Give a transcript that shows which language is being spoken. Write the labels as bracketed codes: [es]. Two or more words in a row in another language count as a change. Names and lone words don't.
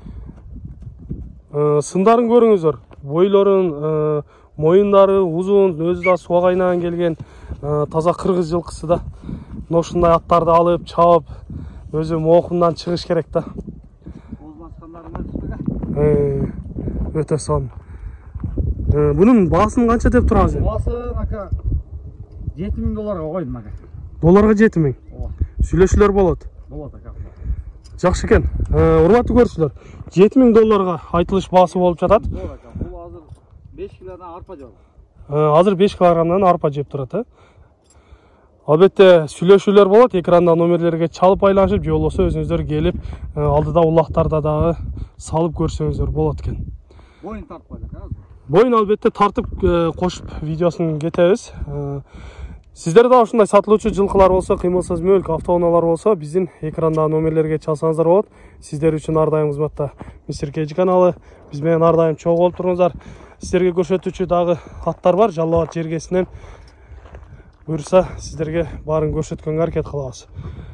[ky] Сындарын көрүңүздөр. Бойлорун, моюндары узун, өзү да суга кайнаган келген таза кыргыз жылкысы да. Ушундай аттарды алып, чабып, өзү моокундан чыгыш керек да. Өтө сон. Бунун баасын канча деп турасың? Баасы ака $7.000 койдум ака. Dolarga 7.000. Сүйлөшүүлөр болот. Болот aka. Жакшы экен. Урматтуу көрүүчүлөр, $7.000 айтылыш баасы болуп жатат. Бул азыр 5 килодан арпа жеп. Азыр 5 килограммдан арпа жеп турат, Албетте сүйлөшүүлөр болот, экранда номерлерге чалып байланышып, же болбосо өзүңүздөр келип, алдыда улактарда дагы салып көрсөңүздөр болот экен. Боюн тартпайлы aka. [uz] Boyun albatta tartib qo'shib videosini ketamiz. Sizlarda da [ky] ушундай сатылуучу жылкылар болсо, кыймылсыз мөлк автоунаалар болсо, биздин экранда номерлерге чалсаңыздар болот. Сиздер үчүн ар дайым кызматта Мистер Кеджи каналы. Биз менен ар дайым чогуу болуп туруңуздар. Сиздерге көрсөтүүчү дагы аттар бар, Жалал ат жергесинен. Буюрса, сиздерге баарын көрсөткөнгө аракет кылабыз.